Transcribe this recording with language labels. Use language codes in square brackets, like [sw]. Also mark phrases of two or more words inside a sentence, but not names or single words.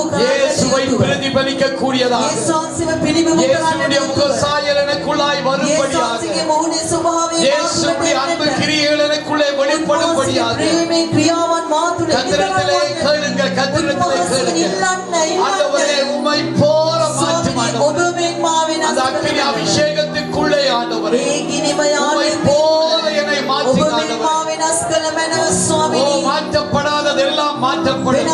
[ta] இயேசுவை [si] කරන්නට [ta] பிரதிபலிக்க கூடியதாக, [si] යේසුස් වහන්සේව පිළිබිඹු [ta] இயேசுவுடைய [si] කරන්නට [ta] முகசாயல் எனக்குள்ளாய் வரும்படியாக, [si] යේසුස්ගේ මොහොනේ ස්වභාවය [ta] இயேசுவுடைய அன்பு கிரியைகள் எனக்குள்ளே வெளிப்படும்படியாக [si] ප්‍රේමේ ක්‍රියාවන් මා තුළ [ta] கர்த்தரிடத்திலே கேளுங்க. கர்த்தரிடத்திலே கேளுங்க. ஆண்டவரே, உம்மை போல மாற்றும் ஆண்டவரே. அந்த அக்கினி அபிஷேகத்துக்குள்ளே ஆண்டவரே, உம்மை போல என்னை மாற்றி ஆண்டவரே. ஓ, மாற்றப்படாததெல்லாம் மாற்றப்படும்.